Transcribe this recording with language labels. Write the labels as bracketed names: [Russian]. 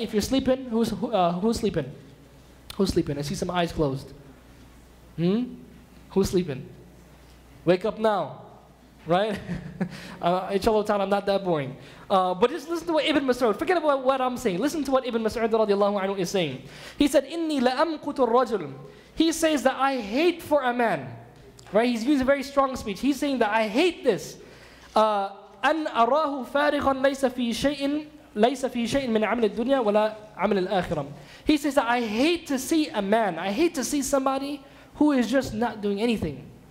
[English] If you're sleeping, who's sleeping? Who's sleeping? I see some eyes closed. Who's sleeping? Wake up now. Right? Inshallah ta'ala, I'm not that boring. But just listen to what Ibn Mas'ud, forget about what I'm saying. Listen to what Ibn Mas'ud radiallahu anhu is saying. He said, [Arabic] إِنِّي لَأَمْقُتُ الرَّجُلُ. [English] He says that I hate for a man. Right? He's using a very strong speech. He's saying that I hate this. [Arabic] أَنْ أَرَاهُ فَارِغًا لَيْسَ فِي شَيْءٍ مِنْ عَمْلِ الدُّنْيَا وَلَا عَمْلِ الْآخِرَةِ. [English] He says that I hate to see a man, I hate to see somebody who is just not doing anything.